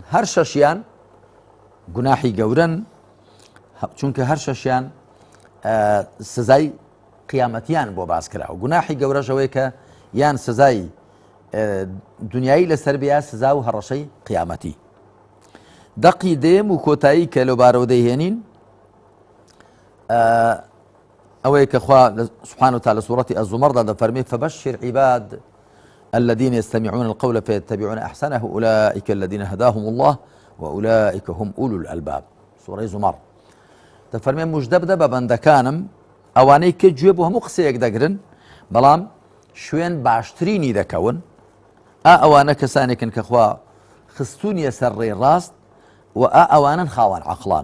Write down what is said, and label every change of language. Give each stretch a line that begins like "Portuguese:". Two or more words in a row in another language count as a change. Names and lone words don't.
Central Kurdish: هەر شەشیان گوناحی گەورەن چونکە هەر شەشیان سزای قیامەتیان بۆ باس کرا و گوناحی گەورەشەوەی کە یان سزای دنیایی لەسەر بیا سزا و هەڕەشەی قیامەتی. دەقی دێم و کۆتایی کە لەو بارەوە دەیهێنین ئەوەیە کە خوا
Arabic: سبحانه وتعالى
Central Kurdish: سوورەتی الزمەردا دەفەرمێ
Arabic: فبشر عباد الذين يستمعون القول فيتبعون أحسنه أولئك الذين هداهم الله وأولئك هم أولو الألباب.
Central Kurdish: سوورەی زومەر دەفەرمێ موژدە بدە بە بەندەکانم ئەوانەی کە گوێ بۆ هەموو قسەیەک دەگرن بەڵام شوێن باشترینی دەکەون. ئەوانە کەسانێکن کە خوا خستونیە سەر ڕێی ڕاست و ئەوانن خاوەن عەقڵان.